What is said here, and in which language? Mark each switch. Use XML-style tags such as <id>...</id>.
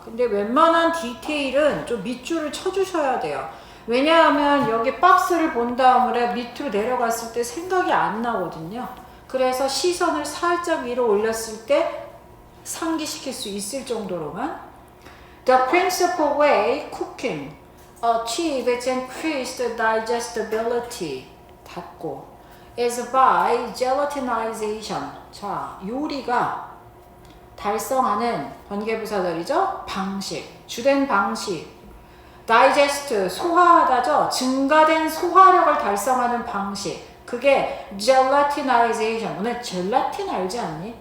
<ko>근데 웬만한 디테일은 좀 밑줄을 쳐주셔야 돼요. 왜냐하면 여기 박스를 본 다음에 밑으로 내려갔을 때 생각이 안 나거든요. 그래서 시선을 살짝 위로 올렸을 때 상기시킬 수 있을 정도로만.</ko> <en>The principal way cooking achieves increased digestibility.</en> <ko>닫고.</ko> <en>is by gelatinization.</en> <ko>자, 요리가 달성하는 관계부사절이죠. 방식, 주된 방식. digest, 소화하다죠. 증가된 소화력을 달성하는 방식. 그게 gelatinization. 너네 젤라틴 알지 않니?</ko>